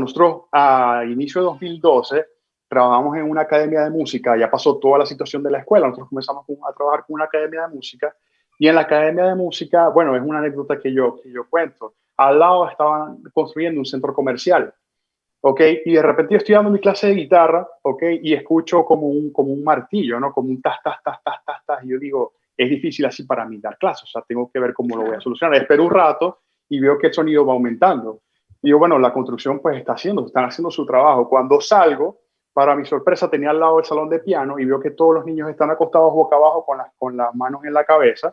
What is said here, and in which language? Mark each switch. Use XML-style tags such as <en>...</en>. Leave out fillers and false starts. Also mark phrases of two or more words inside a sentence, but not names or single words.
<es>Nosotros a inicio de 2012 trabajamos en una academia de música, ya pasó toda la situación de la escuela, nosotros comenzamos a trabajar con una academia de música y en la academia de música, bueno, es una anécdota que yo cuento, al lado estaban construyendo un centro comercial. ¿Ok? Y de repente yo estoy dando mi clase de guitarra, ¿ok? Y escucho como un martillo, ¿no? Como un tas, tas, tas, tas, tas, tas. Y yo digo, es difícil así para mí dar clases, o sea, tengo que ver cómo lo voy a solucionar. Espero un rato y veo que el sonido va aumentando. Y yo, bueno, la construcción pues están haciendo su trabajo. Cuando salgo, para mi sorpresa, tenía al lado el salón de piano y veo que todos los niños están acostados boca abajo con las manos en la cabeza.</es>